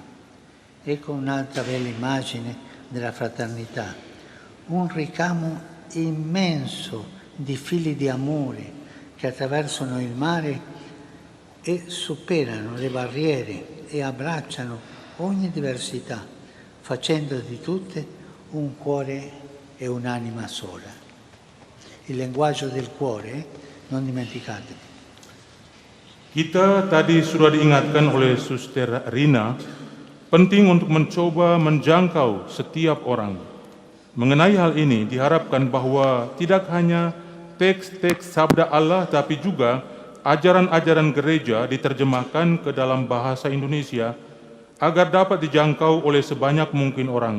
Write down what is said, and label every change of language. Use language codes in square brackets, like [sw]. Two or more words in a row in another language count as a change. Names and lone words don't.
[it] Ecco un'altra bella immagine della fraternità, un ricamo immenso di fili di amore che attraversano il mare e superano le barriere e abbracciano ogni diversità, facendo di tutte un cuore e un'anima sola. Il linguaggio del cuore, non dimenticate. [id] Kita tadi sudah diingatkan oleh Suster Rina, penting untuk mencoba menjangkau setiap orang. Mengenai hal ini diharapkan bahwa tidak hanya teks-teks sabda Allah, tapi juga ajaran-ajaran gereja diterjemahkan ke dalam bahasa Indonesia agar dapat dijangkau oleh sebanyak mungkin orang.